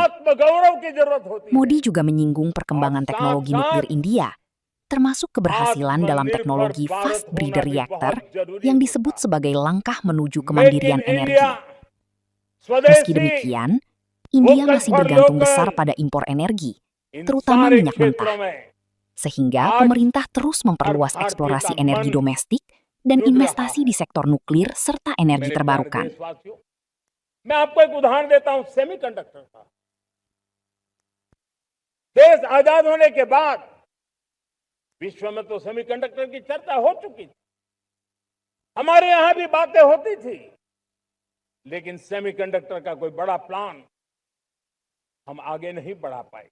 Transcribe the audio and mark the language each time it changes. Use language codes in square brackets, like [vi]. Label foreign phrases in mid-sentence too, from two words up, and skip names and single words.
[id] Modi juga menyinggung perkembangan teknologi nuklir India, termasuk keberhasilan dalam teknologi fast breeder reactor yang disebut sebagai langkah menuju kemandirian energi. Meski demikian, India masih bergantung besar pada impor energi, terutama minyak mentah. Sehingga pemerintah terus memperluas eksplorasi energi domestik dan investasi di sektor nuklir serta energi terbarukan. [hi] विश्व में तो सेमीकंडक्टर की चर्चा हो चुकी थी, हमारे यहां भी बातें होती थी, लेकिन सेमीकंडक्टर का कोई बड़ा प्लान हम आगे नहीं बढ़ा पाए।